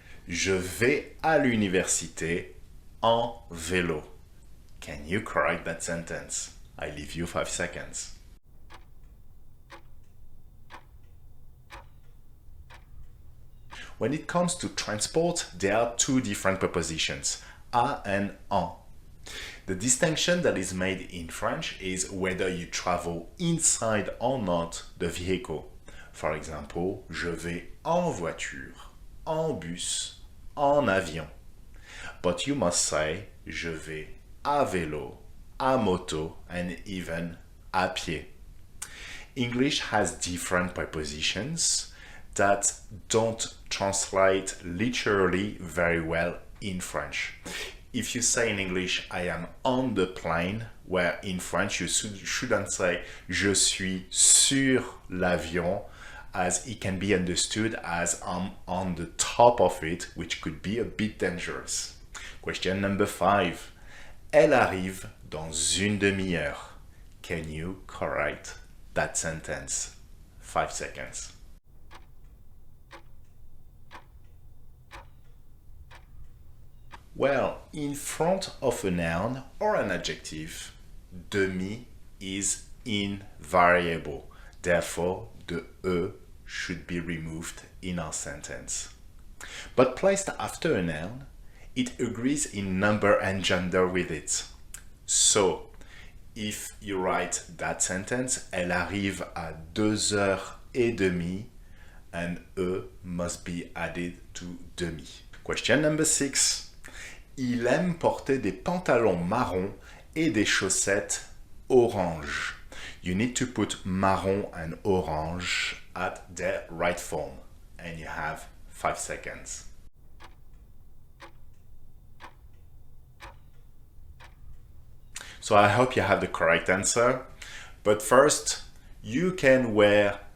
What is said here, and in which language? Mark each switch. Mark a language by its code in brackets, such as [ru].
[fr] Je vais à l'université en vélo. [en] Can you correct that sentence? I leave you 5 seconds. When it comes to transport, there are two different prepositions, à and en. The distinction that is made in French is whether you travel inside or not the vehicle. For example, [fr] je vais en voiture, en bus, en avion. [en] But you must say, [fr] je vais à vélo, à moto, [en] and even [fr] à pied. [en] English has different prepositions that don't translate literally very well in French. If you say in English, I am on the plane, where in French you shouldn't say, [fr] je suis sur l'avion, [en] as it can be understood as I'm on the top of it, which could be a bit dangerous. Question number 5. [fr] Elle arrive dans une demi-heure. [en] Can you correct that sentence? 5 seconds. Well, in front of a noun or an adjective, demi is invariable. Therefore, the e should be removed in our sentence. But placed after a noun, it agrees in number and gender with it. So, if you write that sentence, [fr] elle arrive à 2h30, [en] and e must be added to demi. Question number 6. [fr] Il aime porter des pantalons marrons et des chaussettes orange. [en] You need to put marron and orange at their right form. And you have 5 seconds. So I hope you have the correct answer. But first, you can wear